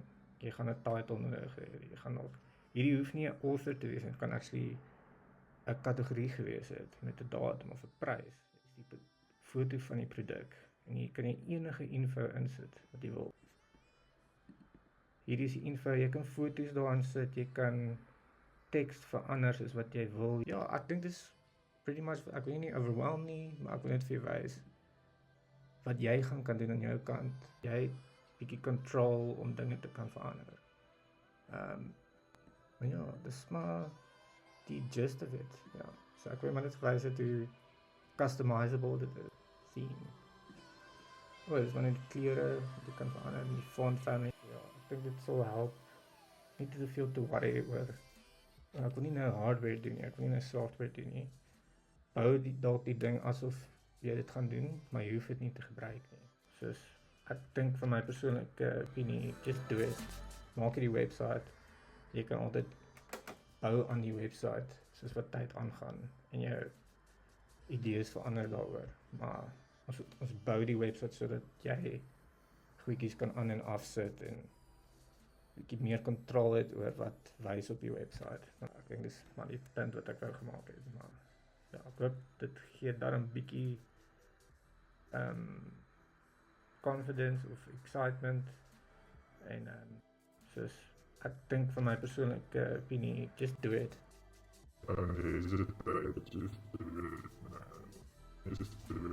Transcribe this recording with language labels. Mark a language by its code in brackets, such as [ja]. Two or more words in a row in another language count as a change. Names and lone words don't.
[af] Jy gaan 'n title nodig hê, jy gaan nog, hierdie hoef nie 'n author te wees, dit kan actually 'n kategorie gewees het, met 'n datum of 'n prys. Dit is die foto van die produk, en hier kan jy enige info insit, wat jy wil. Hierdie is die info, jy kan foto's daarin sit, jy kan teks verander soos wat jy wil. Ja, ek dink dis [en] pretty much, [af] ek wil nie overwhelm nie, maar ek wil net vir jou wys wat jy gaan kan doen aan jou kant. Jy het bietjie control om dinge te kan verander. Maar ja, dis maar die [en] gist of it. [af] Ja, so ek wil maar net wys het hoe customizable dit is. Theme. Dis maar net die kleure, jy kan verander, die [en] font family. [af] Ja, ek dink dit sal help. Nie te veel te worry oor. Ek wil nie nou hardware doen nie, ek wil nie nou software doen nie. Bou dalk die ding asof jy dit gaan doen, maar jy hoef dit nie te gebruik nie. Soos, ek dink van my persoonlike opinie, [en] just do it. [af] Maak jy die website, jy kan altyd bou aan die website, soos wat tyd aangaan, en jou idees verander daaroor, maar ons bou die website sodat jy goedjies kan aan en afsit, en bietjie meer kontrol het oor wat wys op die website. Nou, ek dink dis maar die punt wat ek wou gemaak het, maar ja, ek hoop dit gee daarom bietjie confidence of excitement, en soos, ek dink van my persoonlike opinie, [en] just do it. Is it just